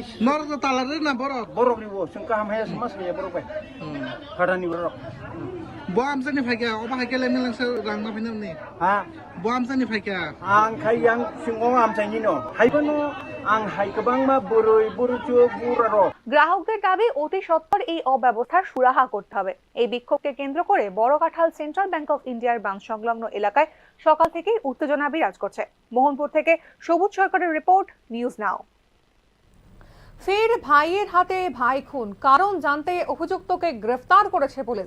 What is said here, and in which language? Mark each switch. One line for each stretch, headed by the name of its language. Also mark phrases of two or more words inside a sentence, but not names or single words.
Kok Borok: nora to talare na borok borok ni bo sungka ham hay semas ya borok pe padani borok bo amsani phaiga oba haikele melangsa rangma phinam ni ha bo amsani phaiga ang khai yang singo am chaini no haibano ang hai kabang ma boroi boruchu buraro
Bangla: গ্রাহকদের দাবি অতি সত্বর এই অব্যবস্থার সুরাহা করতে হবে। এই বিক্ষোভকে কেন্দ্র করে বড় কাঁঠাল সেন্ট্রাল ব্যাংক অফ ইন্ডিয়ার ব্রাঞ্চ সংলগ্ন এলাকায় সকাল থেকেই উত্তেজনা বিরাজ করছে। মোহনপুর থেকে সবুজ সরকারের রিপোর্ট, নিউজ নাও। ফের ভাইয়ের হাতে ভাই খুন, কারণ জানতে অভিযুক্তকে গ্রেফতার করেছে পুলিশ।